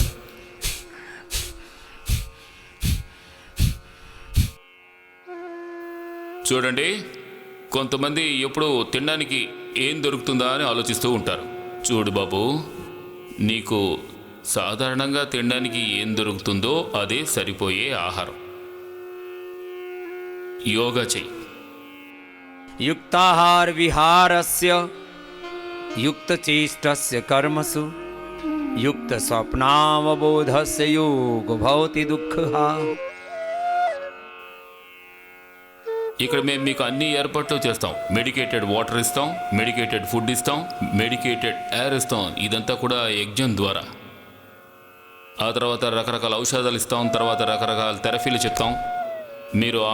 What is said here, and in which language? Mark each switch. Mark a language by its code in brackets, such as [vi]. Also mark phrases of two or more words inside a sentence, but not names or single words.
[te] చూడండి, కొంతమంది ఎప్పుడు తినడానికి ఏం దొరుకుతుందా అని ఆలోచిస్తూ ఉంటారు. చూడు బాబు, నీకు సాధారణంగా తినడానికి ఏం దొరుకుతుందో అదే సరిపోయే ఆహారం. యోగా చెయ్యి. [sa] युक्ताहार विहारस्य युक्तचेष्टस्य कर्मसु युक्तस्वप्नावबोधस्य योग भवति दुःखः. [te] ఇక్కడ మేము మీకు అన్ని ఏర్పాట్లు చేస్తాం. మెడికేటెడ్ వాటర్ ఇస్తాం, మెడికేటెడ్ ఫుడ్ ఇస్తాం, మెడికేటెడ్ ఎయిర్ ఇస్తాం. ఇదంతా కూడా యజ్ఞం ద్వారా. ఆ తర్వాత రకరకాల ఔషధాలు ఇస్తాం, తర్వాత రకరకాల థెరపీలు చెప్తాం.